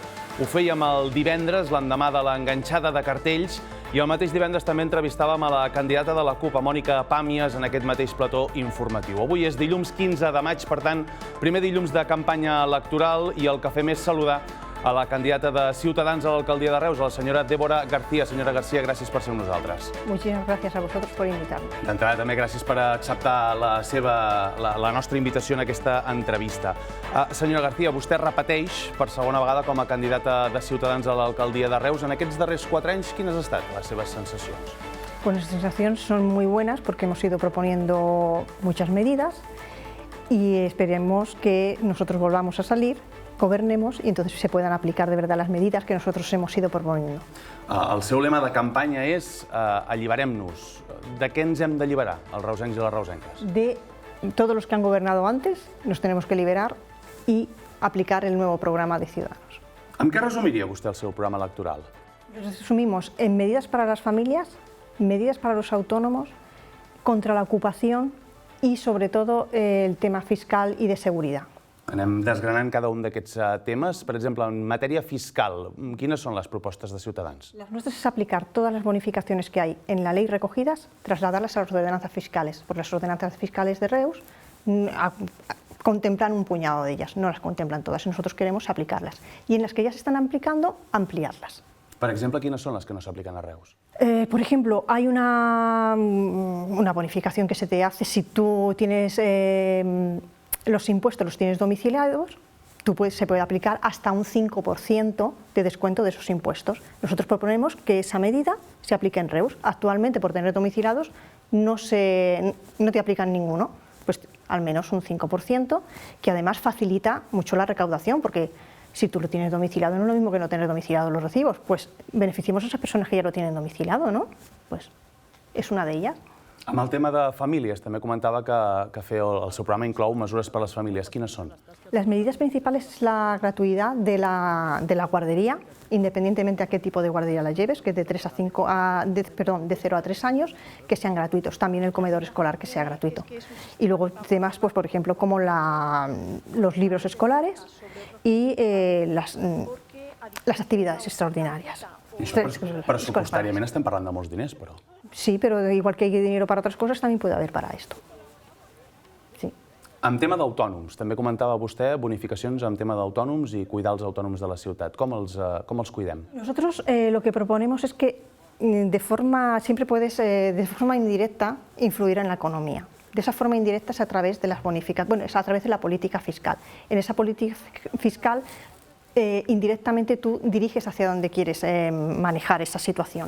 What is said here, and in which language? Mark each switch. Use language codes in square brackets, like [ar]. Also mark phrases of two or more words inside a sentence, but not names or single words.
[ca] Ho fèiem el divendres, l'endemà de l'enganxada de cartells, i el mateix divendres també entrevistàvem a la candidata de la CUP, a Mònica Pàmies, en aquest mateix plató informatiu. Avui és dilluns 15 de maig, per tant, primer dilluns de campanya electoral, i el que fem és saludar a la candidata de Ciutadans a l'alcaldia de Reus, a la senyora Débora García. Senyora García, gràcies per ser amb nosaltres. [es] Muchísimas gracias a vosotros por invitarme. [ca] D'entrada, també gràcies per acceptar la nostra invitació en aquesta entrevista. Senyora García, vostè repeteix per segona vegada com a candidata de Ciutadans a l'alcaldia de Reus. En aquests darrers 4 anys, quines han estat les seves sensacions? [es] Pues las sensaciones son muy buenas porque hemos ido proponiendo muchas medidas y esperemos que nosotros volvamos a salir, gobernemos y entonces se puedan aplicar de verdad las medidas que nosotros hemos ido proponiendo. [ca] El seu lema de campanya és alliberem-nos. De què ens hem d'alliberar, els reusencs i les reusenques? [es] De todos los que han gobernado antes, nos tenemos que liberar y aplicar el nuevo programa de Ciudadanos. [ca] Amb què resumiria vostè el seu programa electoral? [es] Lo resumimos en medidas para las familias, medidas para los autónomos, contra la ocupación y sobre todo el tema fiscal y de seguridad. [ca] Anem desgranant cada un d'aquests temes. Per exemple, en matèria fiscal, quines són les propostes de Ciutadans? [es] Las nuestras es aplicar todas las bonificaciones que hay en la ley recogidas, trasladarlas a las ordenanzas fiscales, porque las ordenanzas fiscales de Reus contemplan un puñado de ellas, no las contemplan todas, y nosotros queremos aplicarlas. Y en las que ya se están aplicando, ampliarlas. [ca] Per exemple, quines són les que no s'apliquen a Reus? [es] Por ejemplo, hay una bonificación que se te hace si tú tienes los impuestos los tienes domiciliados, se puede aplicar hasta un 5% de descuento de esos impuestos. Nosotros proponemos que esa medida se aplique en Reus. Actualmente, por tener domiciliados, no te aplican ninguno, pues al menos un 5%, que además facilita mucho la recaudación, porque si tú lo tienes domiciliado no es lo mismo que no tener domiciliado los recibos, pues beneficiemos a esas personas que ya lo tienen domiciliado, ¿no? Pues es una de ellas. [ca] Amb el tema de famílies, també comentava que el seu programa inclou mesures per a les famílies. Quines són? [es] Las medidas principales es la gratuidad de la guardería, independientemente a qué tipo de guardería la lleves, que de 0 a 3 años, que sean gratuitos. También el comedor escolar que sea gratuito. Y luego temas, pues por ejemplo, como los libros escolares y las actividades extraordinarias. [ca] I això pressupostàriament estem parlant de molts diners, però. [es] Sí, pero igual que hay dinero para otras cosas, también puede haber para esto. Sí. [ca] En tema d'autònoms, també comentava vostè bonificacions en tema d'autònoms i cuidar els autònoms de la ciutat. Com els cuidem? [es] Nosotros lo que proponemos es que siempre puedes de forma indirecta influir en la economía. De esa forma indirecta es a través de las bonificaciones, bueno, es a través de la política fiscal. En esa política fiscal indirectamente tú diriges hacia donde quieres manejar esa situación.